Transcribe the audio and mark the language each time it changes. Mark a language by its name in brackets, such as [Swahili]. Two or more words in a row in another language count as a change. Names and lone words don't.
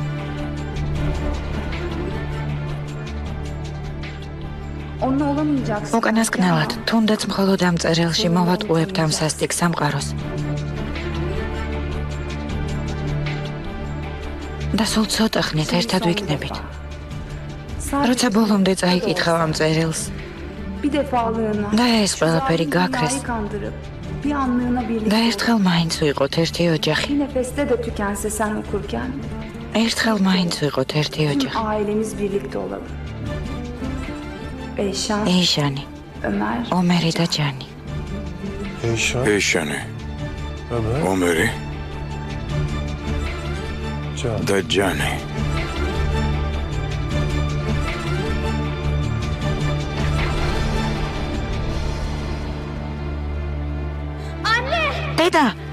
[Turkish] onunla olamayacaksın. [Georgian] უკანასკნელად, თუნდაც მხოლოდ ამ წერილში მოვატყუებთ ამ სასტიკ სამყაროს. და სულ ცოტა ხნით ერთად ვიქნებით. [Turkish] Sadece [Georgian] როცა ბოლომდე წაიკითხავ ამ წერილს, [Turkish] Bir defalığına. [Georgian] Da ეს ყველაფერი გაქრეს. [Turkish] Kandırıp bir anlığına birlikte. [Georgian] და ერთხელ მაინც ვიყოთ ერთი ოჯახი. [Turkish] Bir nefeste de tükense sen okurken. [Georgian] ერთხელ მაინც ვიყოთ ერთი [Turkish] Tüm [Georgian] ოჯახი. [Turkish] ailemiz birlikte olalım. Eyşan, [Georgian] ეიშანი, [Turkish] Ömer, [Georgian] ომერი და ჯანი. [Turkish] Eyşan, [Georgian] ეშანი, [Turkish] Ömer, [Georgian] ომერი [Turkish] Can. [Georgian] და ჯანი. დედა,